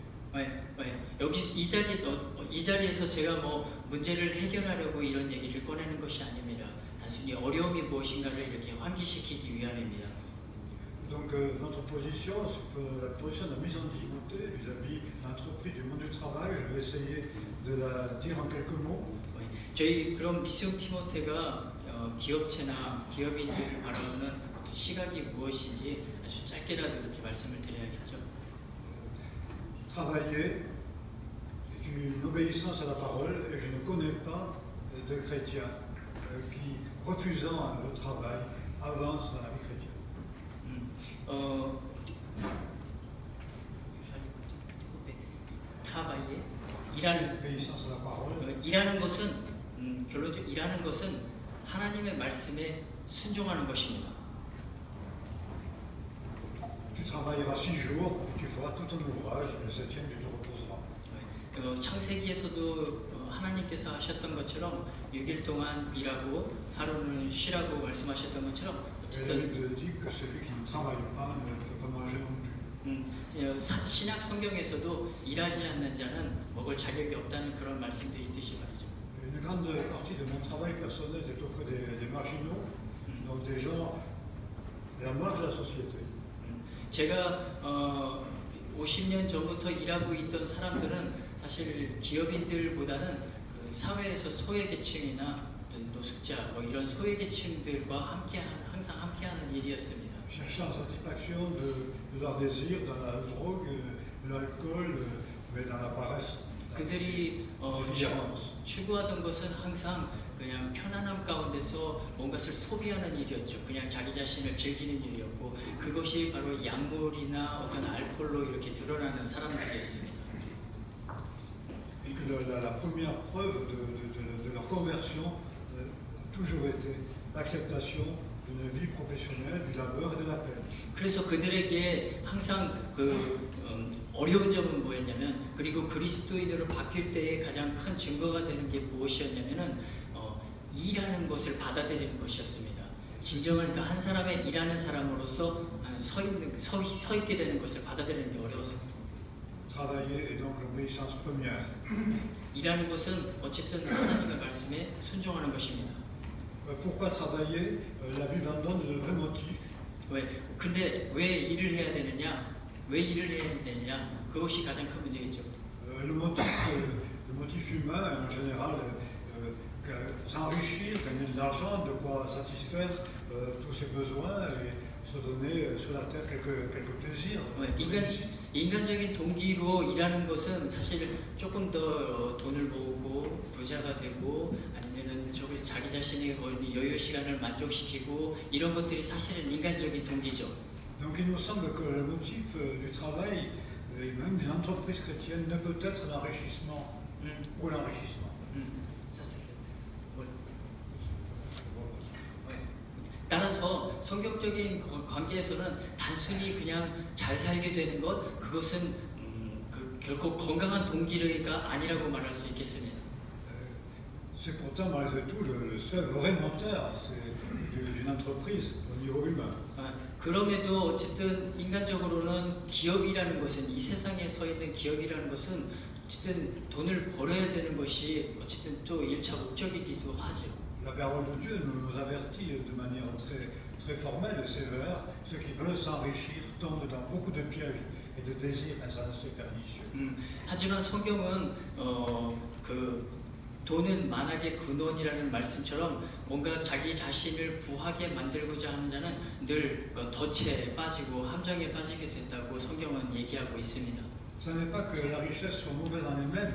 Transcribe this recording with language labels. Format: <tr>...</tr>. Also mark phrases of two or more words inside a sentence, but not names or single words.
<ko>여기 이 자리에서 제가 뭐 문제를 해결하려고 이런 얘기를 꺼내는 것이 아닙니다. 단순히 어려움이 무엇인가를 이렇게 환기시키기 위함입니다.</ko> <fr>Donc notre position, c'est la position de la mise en difficulté vis-à-vis de l'entreprise du monde du travail. Je vais essayer de la dire en quelques mots.</fr> <ko>저희 그럼 미스용 티모테가 기업체나 기업인들을 바라보는 어떤 시각이 무엇인지 아주 짧게라도 이렇게 말씀을 드려야겠죠.</ko> <fr>Travailler est une obéissance à la parole et je ne connais pas de chrétiens qui, refusant le travail, avancent dans la vie chrétienne. travailler obéissance à la parole.</fr> <ko>일하는 것은 결론적으로 일하는 것은 하나님의 말씀에 순종하는 것입니다.</ko> <fr>Tu travailleras 6 jours, tu feras tout ton ouvrage, le 7e tu te reposeras.</fr> <ko>창세기에서도 하나님께서 하셨던 것처럼 6일 동안 일하고 하루는 쉬라고 말씀하셨던 것처럼 어쨌든 신약 성경에서도 일하지 않는 자는 먹을 자격이 없다는 그런 말씀도 있듯이 말이죠.</ko> <fr>Une grande partie de mon travail personnel est auprès des marginaux, donc des gens de la marge de la société.</fr> <ko>제가 50년 전부터 일하고 있던 사람들은 사실 기업인들보다는 그 사회에서 소외계층이나 노숙자 뭐 이런 소외계층들과 항상 함께하는 일이었습니다.</ko> <fr>Cherchant la satisfaction de leurs désirs dans la drogue, l'alcool, mais dans la paresse.</fr> <ko>그들이 추구하던 것은 항상 그냥 편안함 가운데서 뭔가를 소비하는 일이었죠. 그냥 자기 자신을 즐기는 일이었고 그것이 바로 약물이나 어떤 알코올로 이렇게 드러나는 사람들이었습니다.</ko> <fr>Et que la première preuve de leur conversion a toujours été l'acceptation d'une vie professionnelle, du labeur et de la peine.</fr> <ko>그래서 그들에게 항상 어려운 점은 뭐였냐면 그리고 그리스도인으로 바뀔 때의 가장 큰 증거가 되는 게 무엇이었냐면은 일하는 것을 받아들이는 것이었습니다. 진정한 그 한 사람의 일하는 사람으로서 서 있게 되는 것을 받아들이는 게 어려웠습니다.</ko> <fr>Travailler est donc l'obéissance première.</fr> <ko>일하는 것은 어쨌든 하나님의 말씀에 순종하는 것입니다.</ko> <fr>Pourquoi travailler? La Bible en donne le vrai motif.</fr> <ko>왜? 근데 왜 일을 해야 되느냐? 왜 일을 해야 되느냐? 그것이 가장 큰 문제겠죠.</ko> <fr>Le motif humain en général, s'enrichir, gagner de l'argent, de quoi satisfaire tous ses besoins et se donner sur la terre quelques plaisirs.</fr> <ko>인간적인 동기로 일하는 것은 사실 조금 더 돈을 모으고 부자가 되고 아니면은 자기 자신의 여유 시간을 만족시키고 이런 것들이 사실은 인간적인 동기죠.</ko> <fr>Donc il nous semble que le motif du travail, et même d'une entreprise chrétienne, ne peut être l'enrichissement ou l'enrichissement.</fr> <ko>성경적인 관계에서는 단순히 그냥 잘 살게 되는 것, 그것은 결코 건강한 동기가 아니라고 말할 수 있겠습니다.</ko> <fr>C'est pourtant malgré tout le seul vrai moteur d'une entreprise au niveau humain.</fr> <ko>그럼에도 어쨌든 인간적으로는 기업이라는 것은, 이 세상에 서 있는 기업이라는 것은 어쨌든 돈을 벌어야 되는 것이 어쨌든 또 1차 목적이기도 하죠.</ko> <fr>La parole de Dieu nous avertit de manière très formelle et sévère, ceux qui veulent s'enrichir tombent dans beaucoup de pièges et de désirs insensés pernicieux.</fr> <ko>하지만 성경은 그 돈은 만악의 근원이라는 말씀처럼 뭔가 자기 자신을 부하게 만들고자 하는 자는 늘 덫에 빠지고 함정에 빠지게 된다고 성경은 얘기하고 있습니다.</ko> <fr>Ce n'est pas que la richesse soit mauvaise en elle-même.</fr>